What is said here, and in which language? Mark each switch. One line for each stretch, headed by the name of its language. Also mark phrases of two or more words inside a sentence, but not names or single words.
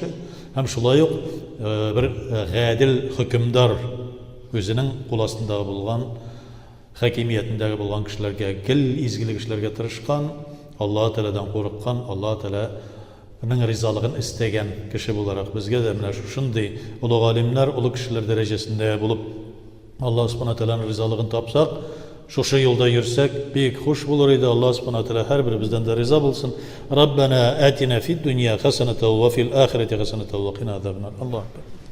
Tatar: Һәм шулай ук бер гадил хөкемдар, үзенең кул астында булган, хакимиятендәге булган кешеләргә, гел изгелек эшләргә тырышкан, Алла Тәгаләдән курыккан, Алла Тәгаләнең ризалыгын истәгән кеше буларак безгә дә менә шундый улуг алимнәр, улуг кешеләр дәрәҗәсендә булып, Алла Субханаһу Тәгаләнең ризалыгын тапсак, шушы юлда йөрсәк, бик хуш булыр иде. Алла Субханаһу Тәгалә һәрберебездән дә риза булсын.
Arabic: ربنا آتنا في الدنيا حسنة وفي الآخرة حسنة وقنا عذاب النار.
Tatar: Аллаһ